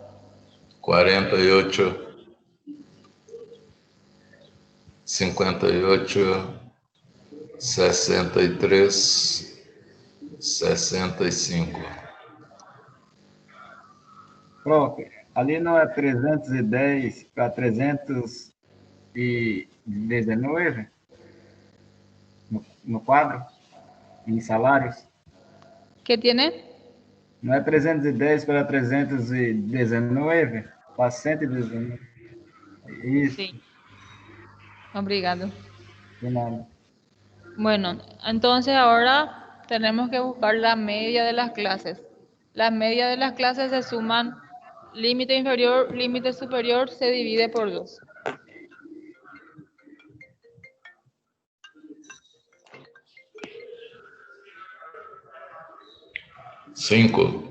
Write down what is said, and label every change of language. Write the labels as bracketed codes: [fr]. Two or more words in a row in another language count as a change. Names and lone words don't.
[pt] 48, 58, 63, 65. Profe, ali não é 310 para 319 no quadro, em salários? [es] ¿qué tiene? [pt] Não é 310 para 319 para 119? Isso, Sí. Obrigado. de nada. [es] Bueno, entonces ahora tenemos que buscar la media de las clases. La media de las clases se suman límite inferior, límite superior, se divide por 2. Cinco,